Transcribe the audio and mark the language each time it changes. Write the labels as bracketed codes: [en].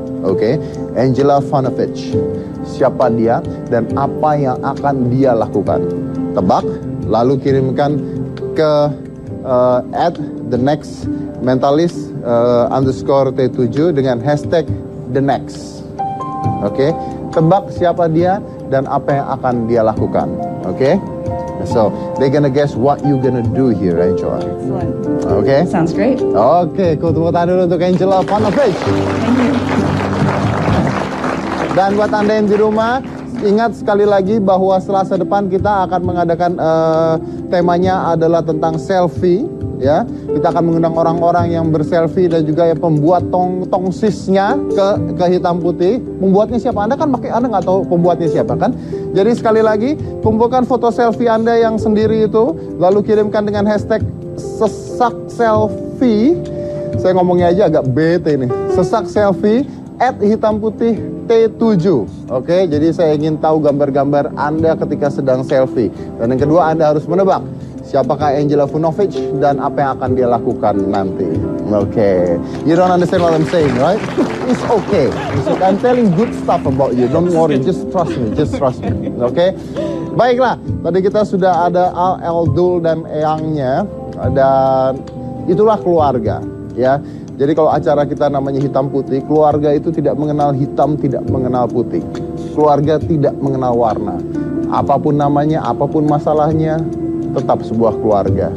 [id] Oke, Angela Funovich. Siapa dia dan apa yang akan dia lakukan? Tebak, lalu kirimkan ke at the next mentalist underscore T7 dengan hashtag the next. Oke, tebak siapa dia dan apa yang akan dia lakukan. [en] Oke, so they're gonna guess what you gonna do here, Angela. Excellent. [id] Oke. [en] Sounds great. [id] Oke, tepuk tangan dulu untuk Angela Funovich. [en] Thank you. [id] Dan buat Anda yang di rumah, ingat sekali lagi bahwa Selasa depan kita akan mengadakan temanya adalah tentang selfie. Ya, kita akan mengundang orang-orang yang berselfie dan juga yang pembuat tongsisnya ke hitam putih. Pembuatnya siapa? Anda kan Anda nggak tahu pembuatnya siapa kan? Jadi sekali lagi, kumpulkan foto selfie Anda yang sendiri itu, lalu kirimkan dengan hashtag sesak selfie. Saya ngomongnya aja agak bete nih. Sesak selfie @hitam putih T7. Oke, jadi saya ingin tahu gambar-gambar Anda ketika sedang selfie. Dan yang kedua, Anda harus menebak siapakah Angela Funovich dan apa yang akan dia lakukan nanti. Oke. [en] You don't understand what I'm saying, right? It's okay. I'm telling good stuff about you. Don't worry, just trust me. Just trust me. Oke. [id] Baiklah, tadi kita sudah ada Al, Eldul dan Eyangnya, dan itulah keluarga, ya. Jadi kalau acara kita namanya hitam putih, keluarga itu tidak mengenal hitam, tidak mengenal putih. Keluarga tidak mengenal warna. Apapun namanya, apapun masalahnya, tetap sebuah keluarga.